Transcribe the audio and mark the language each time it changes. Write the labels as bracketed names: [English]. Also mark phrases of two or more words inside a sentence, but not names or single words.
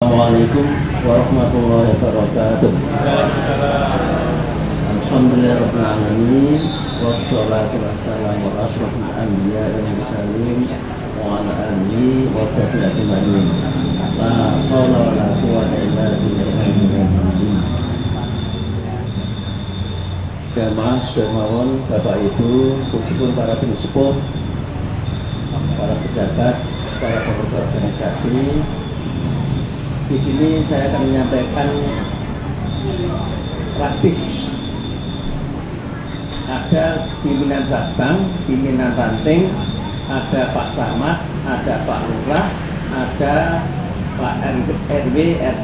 [Arabic] السلام عليكم ورحمة الله وبركاته الحمد لله رب العالمين والصلاة والسلام على أشرف الأنبياء والمرسلين وعلى آله وصحبه أجمعين. لا حول ولا قوة إلا بالله. [Javanese] Jamaah sedhermawan, Bapak Ibu, khususipun para pesepuh, para pejabat, para pengurus organisasi. [Indonesian] Di sini saya akan menyampaikan praktis. Ada pimpinan cabang, pimpinan ranting, ada Pak Camat, ada Pak Lurah, ada Pak RW RT.